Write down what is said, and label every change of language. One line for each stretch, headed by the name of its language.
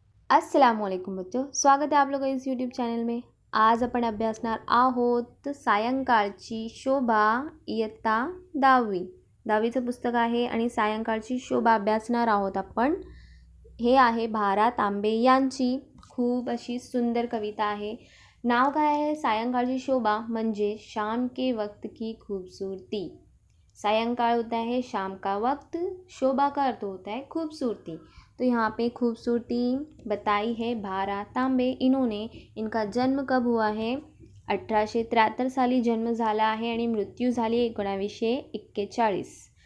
Hindi: अस्सलामुअलैकुम बच्चों, स्वागत है आप लोगों इस यूट्यूब चॅनल में।
Marathi: आज आपण अभ्यासणार आहोत सायंकाळची शोभा इयत्ता 10वी। 10वीचं पुस्तक आहे आणि सायंकाळची शोभा अभ्यासणार आहोत आपण। हे आहे भा. तांबे यांची खूप अशी सुंदर कविता आहे। नाव काय आहे?
Hindi: सायंकाळची शोभा म्हणजे शाम के वक्त की खूबसूरती। सायंकाल होता है शाम का वक्त, शोभा का अर्थ होता है खूबसूरती। तो यहाँ पे खूबसूरती बताई है भा. तांबे। इनका जन्म कब हुआ है?
Marathi: 1873 साली जन्म झाला आहे आणि मृत्यू झाली 1941।